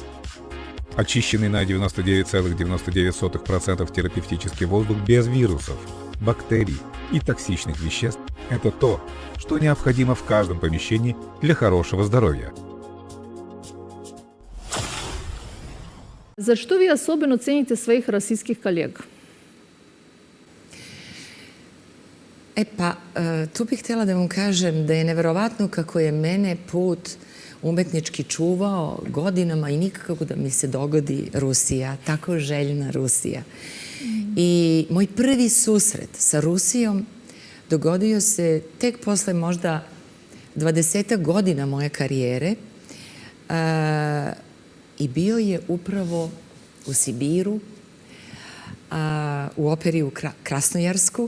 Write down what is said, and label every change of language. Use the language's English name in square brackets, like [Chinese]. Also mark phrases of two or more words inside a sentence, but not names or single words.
[Russian] Очищенный на 99,99% терапевтический воздух без вирусов, бактерий и токсичных веществ – это то, что необходимо в каждом помещении для хорошего здоровья. За что вы особенно цените своих российских коллег? [Serbian] Tu bih htjela da vam kažem da je neverovatno kako je mene put umetnički čuvao godinama i nikako da mi se dogodi Rusija, tako željna Rusija. I moj prvi susret sa Rusijom dogodio se tek posle možda 20 godina moje karijere i bio je upravo u Sibiru, u operi u Krasnojarsku.